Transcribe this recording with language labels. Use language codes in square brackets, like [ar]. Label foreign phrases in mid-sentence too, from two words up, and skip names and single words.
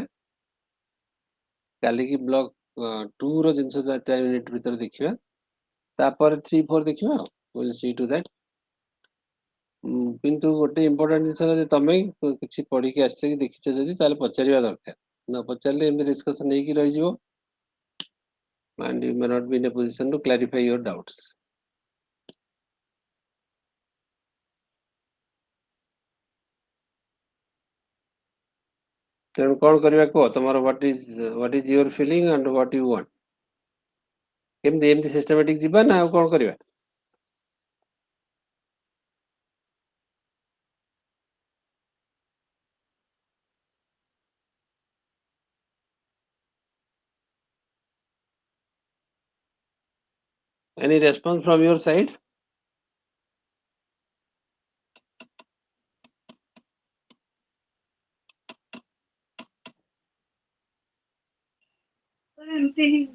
[or] କାଲିକି ବ୍ଲକ 2 ର ଜିନିଷ 4 ୟୁନିଟ୍ ଭିତରେ ଦେଖିବା। ତାପରେ 3-4 ଦେଖିବା ଆଉ [en] will see to that. [or] କିନ୍ତୁ ଗୋଟେ ଇମ୍ପୋର୍ଟାଣ୍ଟ ଜିନିଷ ଯଦି ତମେ କିଛି ପଢିକି ଆସିଛ କି ଦେଖିଛ ଯଦି ତାହେଲେ ପଚାରିବା ଦରକାର। ନ ପଚାରିଲେ ଏମିତି ଡିସ୍କସନ ହେଇକି ରହିଯିବ। [en] And you may not be in a position to clarify your doubts. [or] ତେଣୁ କଣ କରିବା କୁହ ତମର [en] what is your feeling and what you want? [or] କେମିତି ଏମିତି ସିଷ୍ଟମାଟିକ ଯିବା ନା ଆଉ କଣ କରିବା? [en] Any response from your side? [or] ସାର୍ ଏମିତି ହିଁ